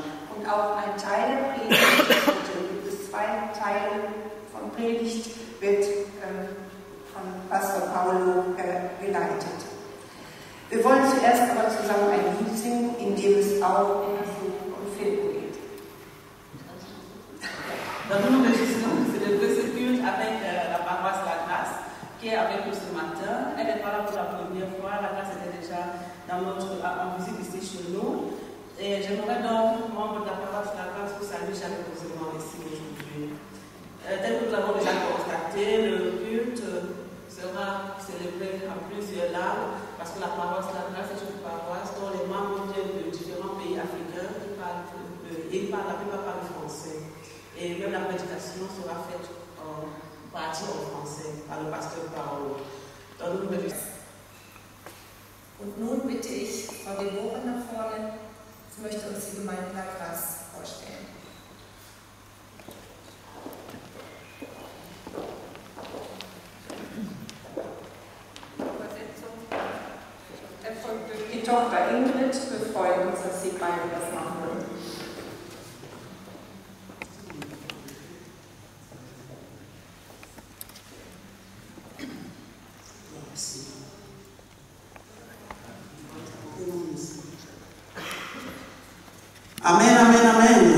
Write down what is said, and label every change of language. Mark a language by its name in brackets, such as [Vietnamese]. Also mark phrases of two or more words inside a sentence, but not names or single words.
[German] Und auch ein Teil der Predigt, gibt es 2 Teile von Predigt, wird von Pastor Paolo geleitet. Wir wollen zuerst aber zusammen ein Lied singen, in dem es auch um Film geht. [French] Dans nous enregistrons, c'est le deuxième culte avec la paroisse La Grâce, qui est avec nous ce matin. Elle n'est pas là pour la première fois. La Grâce était déjà en visite ici chez nous. Et j'aimerais donc, membre de la paroisse La Grâce, vous saluer chaleureusement ici aujourd'hui. Tel que nous l'avons déjà constaté, le culte sera célébré en plusieurs langues, parce que la paroisse La Grâce est une paroisse dont les membres viennent de différents pays africains qui parlent, la plupart parlent français. Et même la prédication sera faite en partie en français par le pasteur Paolo. [German] Und nun bitte ich Frau Deborah nach vorne. Sie möchte uns die Gemeinde La Grâce vorstellen. Erfolgt durch die Tochter Ingrid. Wir freuen uns, dass Sie beide das machen würden. Amen, amen, amen.